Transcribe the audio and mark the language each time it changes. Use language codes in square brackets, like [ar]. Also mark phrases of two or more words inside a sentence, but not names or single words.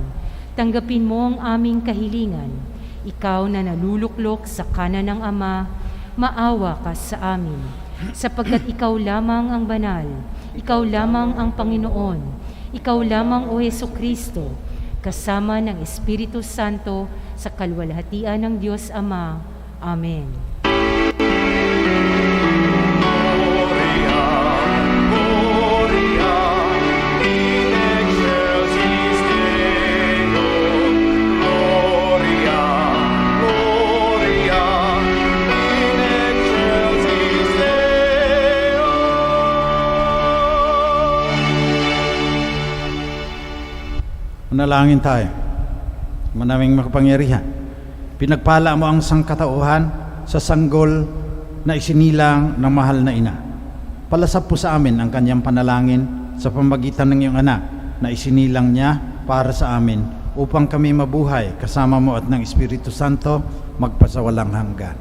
[tl] Tanggapin mo ang aming kahilingan. Ikaw na naluluklok sa kanan ng Ama, maawa ka sa amin. Sapagkat ikaw lamang ang banal, ikaw lamang ang Panginoon, ikaw lamang o Hesukristo, kasama ng Espiritu Santo sa kaluwalhatian ng Diyos Ama. Amen. [la] Gloria in excelsis Deo. Gloria, Gloria in excelsis Deo. [tl] Manalangin tayo. Manaming makapangyarihan, pinagpala mo ang sangkatauhan sa sanggol na isinilang ng mahal na ina. Palasap po sa amin ang kanyang panalangin sa pamagitan ng iyong anak na isinilang niya para sa amin upang kami mabuhay kasama mo at ng Espiritu Santo magpasawalang hanggan.